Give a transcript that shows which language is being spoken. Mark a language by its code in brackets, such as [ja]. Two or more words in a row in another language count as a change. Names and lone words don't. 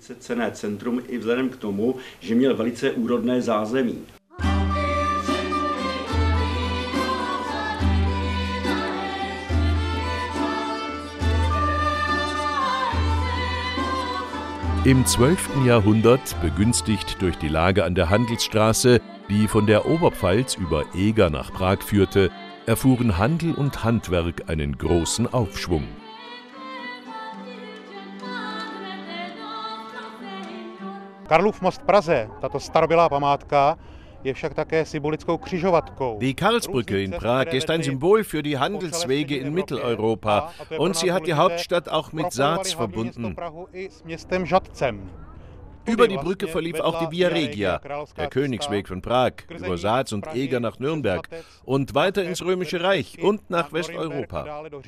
[de] Im 12. Jahrhundert, begünstigt durch die Lage an der Handelsstraße, die von der Oberpfalz über Eger nach Prag führte, erfuhren Handel und Handwerk einen großen Aufschwung. [cs] Karlův most v Praze, tato starobylá památka, [de] die Karlsbrücke in Prag ist ein Symbol für die Handelswege in Mitteleuropa und sie hat die Hauptstadt auch mit Saac verbunden. Über die Brücke verlief auch die Via Regia, der Königsweg von Prag, über Saac und Eger nach Nürnberg und weiter ins Römische Reich und nach Westeuropa.